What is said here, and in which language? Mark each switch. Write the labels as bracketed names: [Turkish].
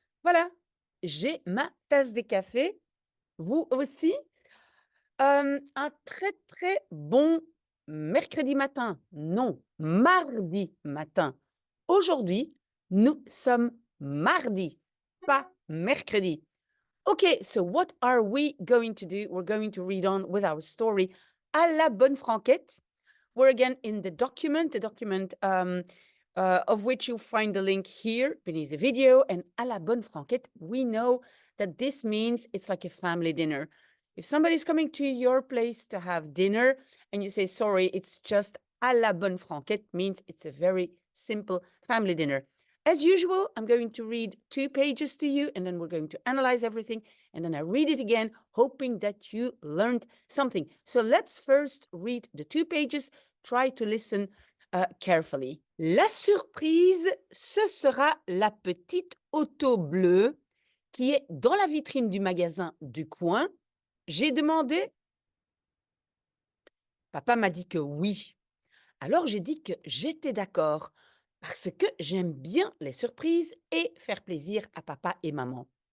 [French] Voilà, j'ai ma tasse de café. Vous aussi? Un très très bon mercredi matin. Non, mardi matin. Aujourd'hui, nous sommes mardi, pas mercredi. [English] Okay, so what are we going to do? We're going to read on with our story à la bonne franquette. We're again in the document of which you'll find the link here beneath the video. And à la bonne franquette, we know that this means it's like a family dinner. If somebody's coming to your place to have dinner and you say, sorry, it's just à la bonne franquette, means it's a very simple family dinner. As usual, I'm going to read 2 pages to you, and then we're going to analyze everything. And then I read it again, hoping that you learned something. So let's first read the 2 pages. Try to listen carefully. [French] La surprise, ce sera la petite auto bleue qui est dans la vitrine du magasin du coin. J'ai demandé. Papa m'a dit que oui. Alors j'ai dit que j'étais d'accord parce que j'aime bien les surprises et faire plaisir à papa et maman.